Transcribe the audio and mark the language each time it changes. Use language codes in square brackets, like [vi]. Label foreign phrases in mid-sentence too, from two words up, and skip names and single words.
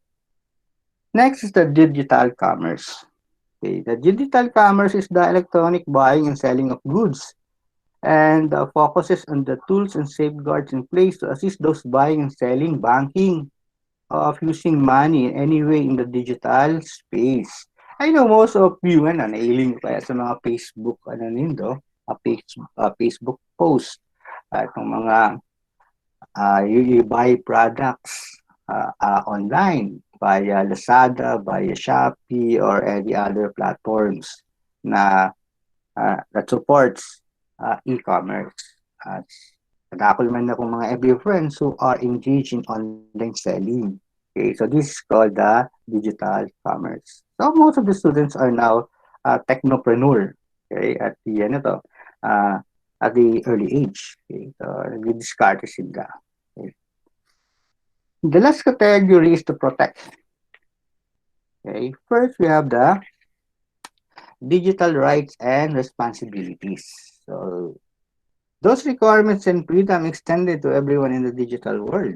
[en] Next is the digital commerce. Okay, the digital commerce is the electronic buying and selling of goods and focuses on the tools and safeguards in place to assist those buying and selling, banking, of using money anyway in the digital space. I know most of you, [bik] nailing kaya sa mga Facebook, Facebook post, itong mga [en] you buy products online via Lazada, via Shopee, or any other platforms na that supports e-commerce. [bik] Nadakol man akong mga [en] FB friends who are engaged in online selling. Okay, so this is called the digital commerce. So most of the students are now technopreneur. Okay, uh, at the early age. [bik] Okay, so nag-discard sila. [en] Okay. The last category is to protect. Okay, first we have the digital rights and responsibilities. So those requirements and freedom extended to everyone in the digital world.